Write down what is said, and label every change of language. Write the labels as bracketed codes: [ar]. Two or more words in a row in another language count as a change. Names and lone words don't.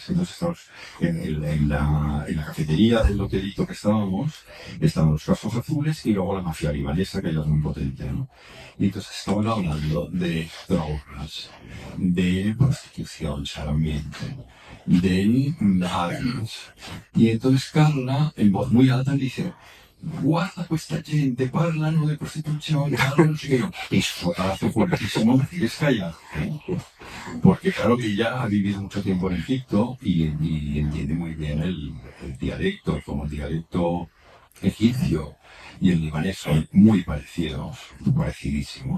[es] Entonces estábamos en la cafetería del hotelito que estaban los cascos azules y luego la mafia libanesa, que ya es muy potente, ¿no? Y entonces estaban hablando de drogas, de prostitución, solamente, de armas. Y entonces Carla, en voz muy alta, dice: [it] guarda questa gente, parlano di prostituzione, parlano [es] y sotazo fuertísimo, me tienes callar. Porque claro que ella ha vivido mucho tiempo en Egipto y entiende muy bien el dialecto, y como el dialecto egipcio y el libanés son muy parecidos, parecidísimos.